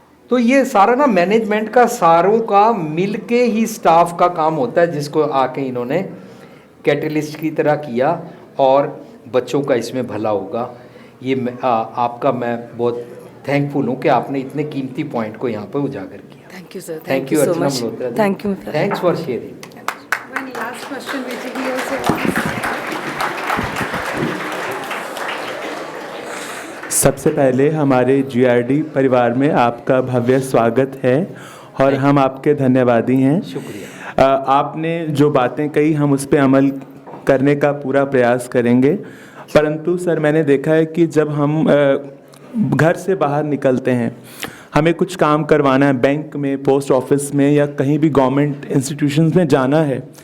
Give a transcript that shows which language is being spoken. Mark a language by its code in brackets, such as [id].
[hi] तो ये सारा ना मैनेजमेंट का सारों का मिल के ही स्टाफ का काम होता है, जिसको आके इन्होंने कैटलिस्ट की तरह किया और बच्चों का इसमें भला होगा। ये आपका मैं बहुत थैंकफुल हूँ कि आपने इतने कीमती पॉइंट को यहाँ पर उजागर किया। [en] thank you sir, thank you so [hi] Archana [en] much. [hi] Malhotra ji. [en] Thank you. Thanks for sharing. One last question basically also. [hi] सबसे पहले हमारे जीआरडी परिवार में आपका भव्य स्वागत है और हम आपके धन्यवादी हैं। शुक्रिया। आपने जो बातें कही हम उस पर अमल करने का पूरा प्रयास करेंगे। परंतु सर मैंने देखा है कि जब हम घर से बाहर निकलते हैं, हमें कुछ काम करवाना है, बैंक में, पोस्ट ऑफिस में या कहीं भी गवर्नमेंट इंस्टीट्यूशंस में जाना है।